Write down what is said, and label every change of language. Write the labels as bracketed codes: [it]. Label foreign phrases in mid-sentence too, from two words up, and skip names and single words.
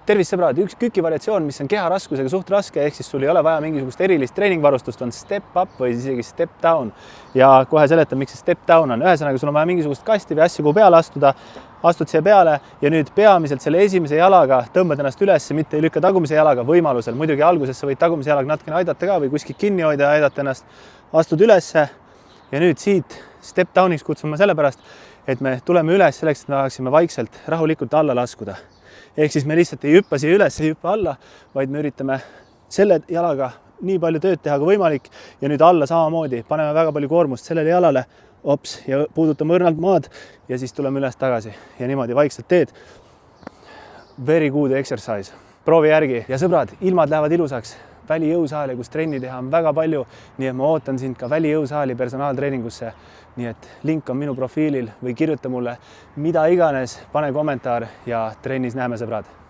[et] tervist sõbrad, üks kükivariatsioon, mis on keharaskusega suht raske, ehk siis sul ei ole vaja mingisugust erilist treeningvarustust, on [en] step up [et] või isegi [en] step down. [et] Ja kohe seletan, miks see [en] step down [et] on. Ühesõnaga, sul on vaja mingisugust kasti või asja, kuhu peale astuda, astud siia peale ja nüüd peamiselt selle esimese jalaga tõmbad ennast üles, mitte ei lükka tagumise jalaga võimalusel. Muidugi alguses sa võid tagumise jalaga natukene aidata ka või kuskilt kinni hoida ja aidata ennast. Astud ülesse ja nüüd siit [en] step downiks [et] kutsun ma sellepärast, et me tuleme üles selleks, et me tahaksime vaikselt rahulikult alla laskuda. Ehk siis me lihtsalt ei hüppa siia üles, ei hüppa alla, vaid me üritame selle jalaga nii palju tööd teha kui võimalik ja nüüd alla samamoodi. Paneme väga palju koormust sellele jalale, ops, ja puudutame õrnalt maad ja siis tuleme üles tagasi ja niimoodi vaikselt teed. [en] Very good exercise. [et] Proovi järgi ja sõbrad, ilmad lähevad ilusaks. Välijõusaali, kus trenni teha on väga palju, nii et ma ootan sind ka välijõusaali personaaltreeningusse. Nii et link on minu profiilil või kirjuta mulle mida iganes, pane kommentaar ja trennis näeme sõbrad.